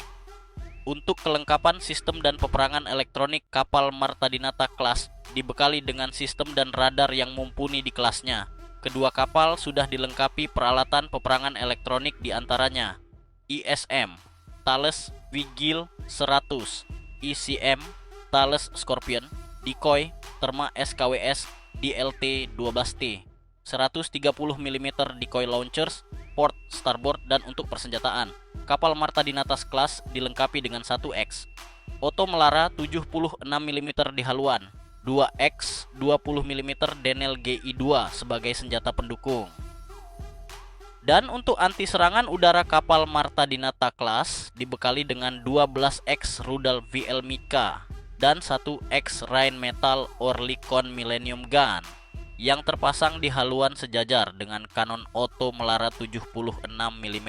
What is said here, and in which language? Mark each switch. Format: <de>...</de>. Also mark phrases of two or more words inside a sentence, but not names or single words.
<id>Untuk kelengkapan sistem dan peperangan elektronik, kapal Marta Dinata Class dibekali dengan sistem dan radar yang mumpuni di kelasnya. Kedua kapal sudah dilengkapi peralatan peperangan elektronik diantaranya ISM, Thales Vigil 100, ICM, Thales Scorpion, Decoy, Therma SKWS DLT 12T, 130 mm</id> <en>decoy launchers, port, starboard,</en> <id>dan untuk persenjataan. Kapal Marta Dinata Class dilengkapi dengan 1X Oto Melara 76 mm di haluan, 2X 20 mm Denel GI2 sebagai senjata pendukung. Dan untuk anti serangan udara kapal Marta Dinata Class dibekali dengan 12X rudal VL Mika dan 1X Rheinmetall Oerlikon Millennium Gun yang terpasang di haluan sejajar dengan kanon Oto Melara 76 mm.</id>